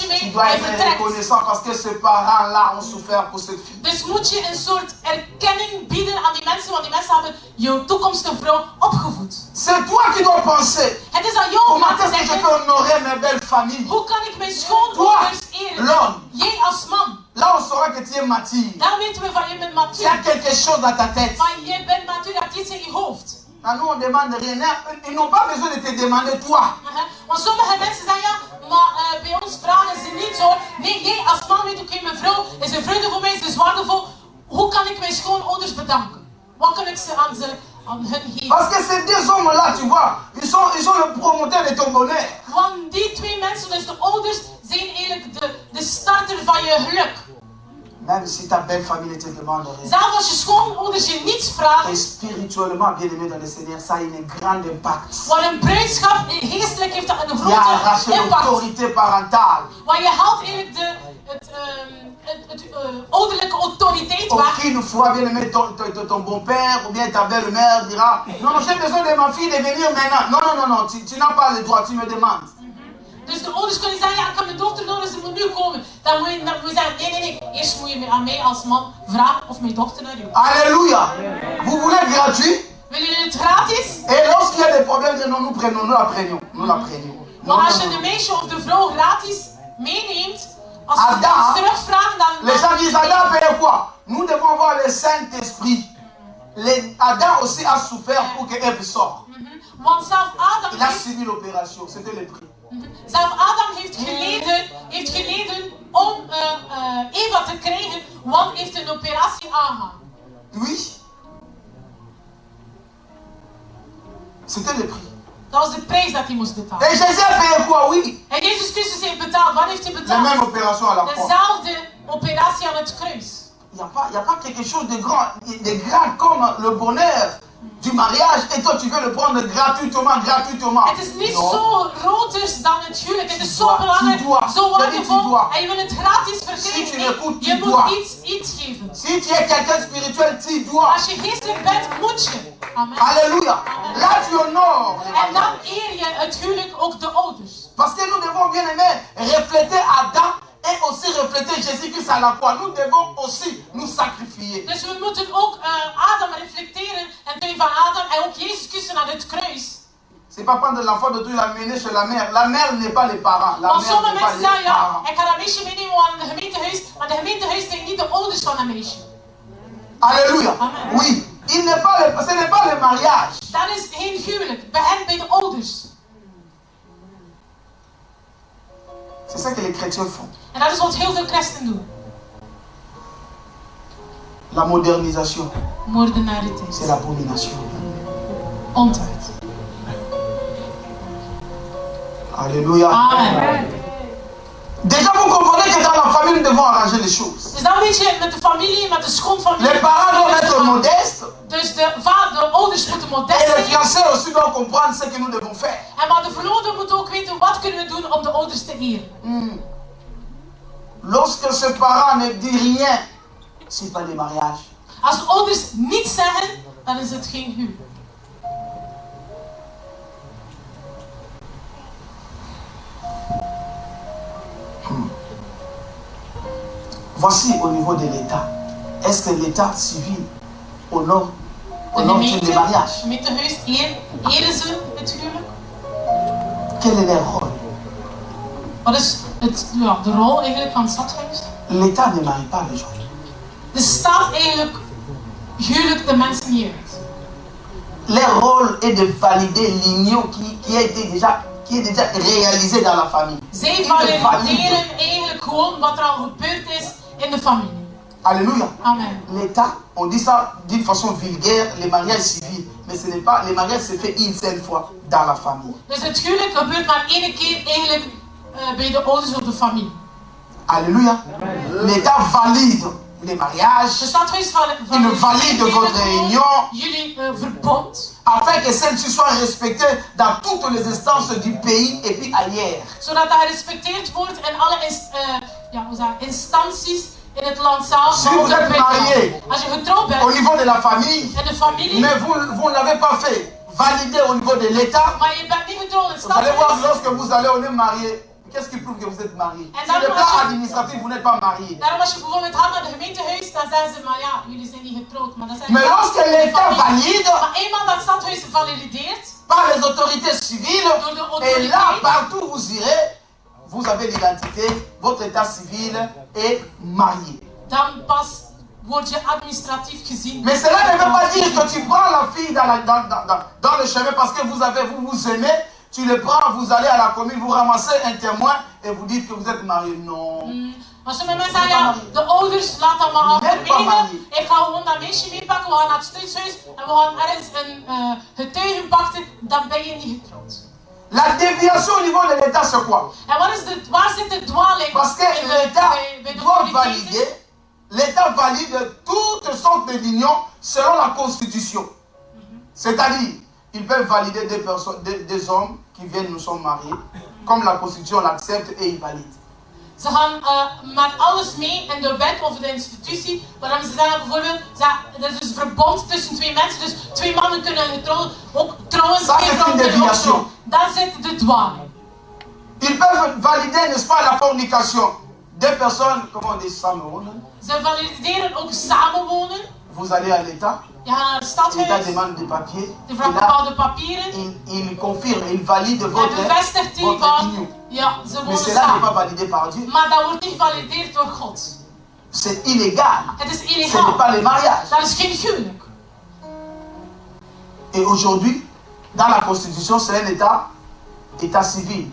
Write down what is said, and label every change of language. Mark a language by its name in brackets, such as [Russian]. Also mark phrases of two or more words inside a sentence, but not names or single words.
[French] Tu [Dutch] mee, [French] dois [Dutch] hij [French] être [Dutch] vertrekt. [French] reconnaissant parce que ces parents-là ont souffert pour cette fille. [Dutch] Dus moet je een soort erkenning bieden aan die mensen, want die mensen hebben jouw toekomstige vrouw opgevoed. [French] C'est toi qui dois penser. [Dutch] Het is aan jou om [French] Comment [Dutch] te [French] est-ce que je [Dutch] zeggen, [French] peux honorer mes belles familles? [Dutch] hoe kan ik mijn schoonouders eren? [French] L'homme. [Dutch] Jij als man. [French] Là, on saura que tu es mature. [Dutch] Dan weten we van je bent [French] Tu as [Dutch] matuur. [French] quelque chose dans ta tête. [Dutch] Maar je bent matuur, dat iets in je hoofd. [French] À nous, on demande rien. Ils n'ont pas besoin de te demander toi. [Dutch] Want sommige mensen zeggen ja, maar bij ons vragen ze niet zo. Nee, jij als man weet oké, mijn vrouw is een vreugde voor mij, ze is waardevol. Hoe kan ik mijn schoonouders bedanken? Wat kan ik ze aan hun geven? [French] Parce que ces deux hommes-là, tu vois, ils sont le promoteur de ton bonheur. [Dutch] Want die twee mensen, dus de ouders, zijn eigenlijk de starter van je geluk. [French] Même si ta belle famille ne te demande rien. [Dutch] Zelfs als je schoonouders je niets vragen. [French] Et spirituellement, bien aimé dans le Seigneur, ça a une grande impact. [Dutch] Want een bruidschap, geestelijk heeft dat een [French] Il y a [Dutch] grote [French] arraché [Dutch] impact. [French] l'autorité parentale. [Dutch] Want je haalt eigenlijk ouderlijke autoriteit weg. [French] Aucune fois, bien aimé, ton bon-père ou bien ta belle-mère dira non, non, j'ai besoin de ma fille de venir maintenant. Non, non, non, non, tu n'as pas le droit, tu me demandes. [Dutch] Dus de ouders kunnen zeggen, ja, ik heb mijn dochter nodig, ze moet nu komen. Dan moet je zeggen, nee, nee, nee. Eerst moet je aan mij als man vragen of mijn dochter naar jou. [French] Alléluia. Vous voulez gratuit? [Dutch] Willen jullie het gratis? [French] Et lorsqu'il y a des problèmes, non, nous prenons, nous la prenions. Nous la prenions. Non, [Dutch] Maar als [French] non, [Dutch] je [French] non. [Dutch] de meisje of de vrouw gratis meeneemt, als ze Adam, iets terugvragen, dan... [French] Les gens disent, Adam paye quoi? Nous devons voir le Saint-Esprit. Adam aussi a souffert pour que Ève sorte. [Dutch] Want zelf Adam [French] Il a [Dutch] heeft... [French] suivi l'opération, c'était le prix. [Dutch] Zelf Adam heeft geleden om Eva te krijgen, want heeft een operatie aangegaan. [French] Oui. C'était le prix. [Dutch] Dat was de prijs dat hij moest betalen. [French] Et Jésus a payé quoi? Oui. [Dutch] En Jezus Christus heeft betaald. Wat heeft hij [French] La [Dutch] betaald? [French] même opération à la croix. [Dutch] Dezelfde operatie aan het kruis. [French] Il n'y a pas quelque chose de grand comme le bonheur du mariage et toi tu veux le prendre gratuitement. [Dutch] Het is niet [French] Non. [Dutch] zo groters dan het huwelijk. Het is zo [French] dois, [Dutch] belangrijk, [French] tu dois. [Dutch] zo [French] Je dis, tu [Dutch] waardevol. [French] dois. [Dutch] En je wil het gratis [French] Si [Dutch] verkrijgen. [French] tu [Dutch] Nee, [French] l'écoutes, [Dutch] je [French] tu [Dutch] moet [French] dois. [Dutch] iets geven. [French] Si tu es quelqu'un spirituel, tu dois. [Dutch] Als je geestelijk bent, moet je. [French] Amen. Alléluia. Là tu honores le [Dutch] En dan [French] mariage. [Dutch] eer je het huwelijk ook de ouders. [French] Parce que nous devons bien aimer refléter Adam et aussi refléter Jésus-Christ à la croix. Nous devons aussi nous sacrifier. [Dutch] Dus we moeten ook Adam reflecteren en twee van Adam en ook Jezus Christus aan het kruis. [French] C'est pas prendre l'enfant de tout l'amener chez la mère. La mère n'est pas les parents. La [Dutch] Want [French] mère [Dutch] sommige [French] n'est pas [Dutch] mensen zeggen [French] les [Dutch] ja, [French] parents. [Dutch] ik ga dat meisje meenemen aan het gemeentehuis, maar de gemeentehuis zijn niet de ouders van dat meisje. [French] Alléluia. Amen. Oui. Ce n'est pas le mariage. [Dutch] Dat is geen huwelijk, bij hen bij de ouders. [French] C'est ça que les chrétiens font. [Dutch] En dat is wat heel veel christenen doen. [French] La modernisation, [Dutch] Moordenariteit. [French] c'est l'abomination. [Dutch] Ontucht. [French] Alléluia. Amen. Déjà, vous comprenez que dans la famille, nous devons arranger les choses. [Dutch] Dus dan weet je, met de familie, met de schoonfamilie. [French] Les parents doivent être modestes [Dutch] Dus de ouders moeten modest [French] et les [Dutch] zijn. [French] fiancés aussi doivent comprendre ce que nous devons faire. [Dutch] En maar de verloofde moet ook weten wat kunnen we doen om de ouders te eren. [French] Lorsque ce parent ne dit rien, c'est pas le mariage. [Dutch] Als de ouders niets zeggen, dan is het geen huwelijk. [French] Voici au niveau de l'État. Est-ce que l'État civil honore [Dutch] De [French] le mariage? [Dutch] gemeentehuis eren ze het huwelijk. [French] Quel est leur rôle? [Dutch] Wat is de rol eigenlijk van het stadhuis? [French] L'État ne marie pas les gens. [Dutch] De staat eigenlijk huwelijk de mensen niet uit. [French] Leur rôle est de valider l'union qui est déjà réalisée dans la famille. [Dutch] Zij valideren eigenlijk gewoon wat er al gebeurd is in de familie. [French] Alléluia. Amen. L'État, on dit ça d'une façon vulgaire, les mariages civils. Mais ce n'est pas, les mariages se fait une seule fois dans la famille. [Dutch] Dus het huwelijk gebeurt maar één keer eigenlijk bij de ouders of de familie. [French] Alléluia. L'État valide les mariages. [Dutch] De stadhuis [French] Il valide votre réunion [Dutch] jullie verbond. [French] afin que celle-ci soit respectée dans toutes les instances du pays et puis ailleurs. [Dutch] Zodat dat gerespecteerd wordt in alle instanties in het land zelf. [French] Si vous êtes marié [Dutch] Als je getrouwd bent [French] au niveau de la famille, [Dutch] in de familie, [French] mais vous ne l'avez pas fait valider au niveau de l'État, [Dutch] maar je bent niet getrouwd in het [French] vous allez voir [Dutch] stadhuis, [French] lorsque vous allez, on est marié, Qu'est-ce qui prouve que vous êtes marié? [Dutch] En [French] Sur [Dutch] dan [French] le [Dutch] als [French] plan [Dutch] je- [French] administratif, vous n'êtes pas marié. [Dutch] Daarom als je bijvoorbeeld gaat naar de gemeentehuis, dan zeggen ze, maar ja, jullie zijn niet getrouwd. Maar dan zijn [French] Mais lorsque l'État valide [Dutch] Maar eenmaal dat stadhuis valideert, [French] par les autorités civiles, [Dutch] door de [French] et là, [Dutch] autoriteit, [French] partout où vous irez, vous avez l'identité, votre état civil est marié. [Dutch] dan pas word je administratief gezien. [French] Mais cela ne veut pas dire que tu prends la fille dans le chemin parce que vous vous aimez, tu le prends, vous allez à la commune, vous ramassez un témoin et vous dites que vous êtes marié. Non. [Dutch] Maar sommige mensen zeggen, ja, de ouders laten dat maar aan [French] Net pas [Dutch] vermenigen. [French] marié. [Dutch] Ik ga gewoon dat meisje meepakken, we gaan naar het studieshuis en we gaan ergens een getuige pakken, dan ben je niet getrouwd. [French] La déviation au niveau de l'État, c'est quoi? [Dutch] En waar zit de dwaling? [French] Parce que [Dutch] in [French] l'État [Dutch] bij de [French] doit [Dutch] autoriteiten? [French] valider, l'État valide toutes sortes d'unions selon la Constitution. C'est-à-dire, ils peuvent valider des personnes, des hommes qui viennent, nous sommes mariés, comme la Constitution l'accepte et ils valident. [Dutch] Ze gaan met alles mee in de wet of de institutie, waarom ze zeggen bijvoorbeeld, er is dus verbond tussen twee mensen, dus twee mannen kunnen getrouwd, ook trouwens [French] Ça, [Dutch] twee [French] c'est [Dutch] vrouwen [French] une [Dutch] kunnen ook [French] déviation. [Dutch] trouwen. Daar zit de dwaling. [French] Ils peuvent valider, n'est-ce pas, la fornication. Deux personnes, comment on dit, samenwonen. [Dutch] Ze valideren ook samenwonen. [French] Vous allez à l'État, [Dutch] Je gaat naar het [French] l'État [Dutch] stadhuis, [French] demande des papiers, [Dutch] je [French] et [Dutch] vraagt [French] là, [Dutch] bepaalde papieren, [French] il confirme, il valide [Dutch] en [French] votre [Dutch] bevestigt die [French] union. [Dutch] van, ja, ze [French] Mais [Dutch] wonen [French] cela n'est pas [Dutch] samen. [French] validé par Dieu. [Dutch] Maar dat wordt niet gevalideerd door God. [French] C'est illégal. [Dutch] Het is [French] Ce n'est [Dutch] illegaal. [French] pas le mariage. [Dutch] Dat is geen huwelijk. [French] Et aujourd'hui, dans la Constitution, c'est un état civil.